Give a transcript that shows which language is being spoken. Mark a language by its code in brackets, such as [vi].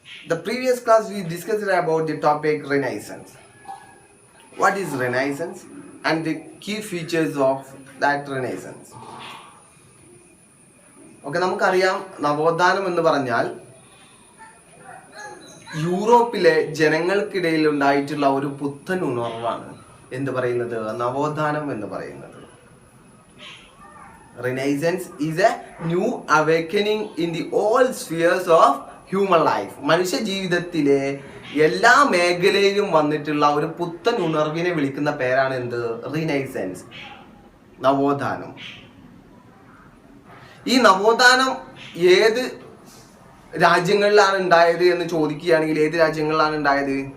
[en] The previous class we discussed about the topic Renaissance. What is Renaissance and the key features of that Renaissance? [ml] Okay, നമുക്കറിയാം നവോത്ഥാനം എന്ന് പറഞ്ഞാൽ യൂറോപ്പിലെ ജനങ്ങൾക്കിടയിൽ ഉണ്ടായിട്ടുള്ള ഒരു പുത്തൻ ഉണർവാണ് എന്ത് പറയുന്നത്, നവോത്ഥാനം എന്ന് പറയുന്നത്. [en] Renaissance is a new awakening in the all spheres of human life. [ml] മനുഷ്യ ജീവിതത്തിലെ എല്ലാ മേഖലയിലും വന്നിട്ടുള്ള ഒരു പുത്തൻ ഉണർവിനെ വിളിക്കുന്ന പേരാണ് എന്ത്, റിനൈസൻസ്, നവോത്ഥാനം. ഈ നവോത്ഥാനം ഏത് രാജ്യങ്ങളിലാണ് ഉണ്ടായത് എന്ന് ചോദിക്കുകയാണെങ്കിൽ ഏത് രാജ്യങ്ങളിലാണ് ഉണ്ടായത്?